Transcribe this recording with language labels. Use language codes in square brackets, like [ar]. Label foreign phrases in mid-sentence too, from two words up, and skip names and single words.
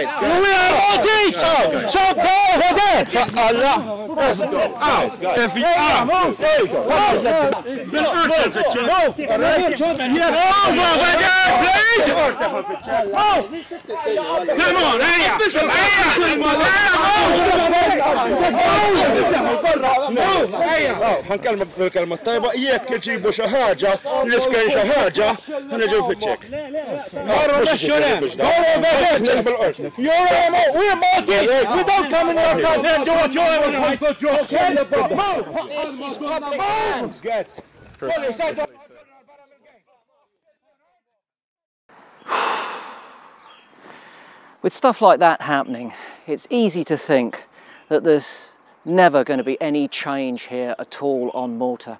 [en] We are all these! So go over there! Let's go. If you are. There you go. Move over there, please! Come on, [mt] ħankellmek bil-kelma tajba, jekk iġibu xi ħaġa, li xkien xi ħaġa, ħaneġu fiċċek. [en] We're Maltese! We don't come in your country and do what you want! This is public land. With stuff like that happening, it's easy to think that there's never going to be any change here at all on Malta.